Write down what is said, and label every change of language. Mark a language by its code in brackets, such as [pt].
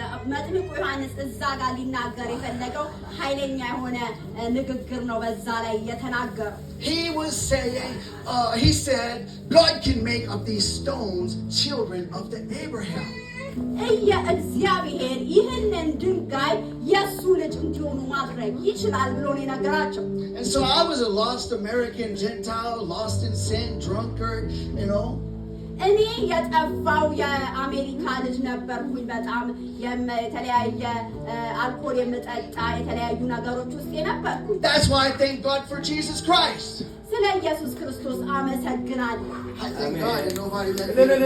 [am] መጥምቁ ዮሐንስ እዛ ጋር ሊናገር የፈለገው ኃይለኛ የሆነ ንግግር ነው በዛ ላይ የተናገረው። [en] He was saying, he said, God can make of these stones children of the Abraham. [am] እግዚአብሔር ይህንን ድንጋይ የሱ ልጅ እንዲሆኑ ማድረግ ይችላል ብሎ ነው የነገራቸው። [en] And so I was a lost American Gentile, lost in sin, drunkard, you know. [am] እኔ የጠፋው የአሜሪካ ልጅ ነበርኩኝ። በጣም የተለያየ አልኮል የምጠጣ የተለያዩ ነገሮች ውስጥ የነበርኩኝ። [en] That's why I thank God for Jesus Christ. [am] ስለ ኢየሱስ ክርስቶስ አመሰግናለሁ። [en] I thank God and nobody let me.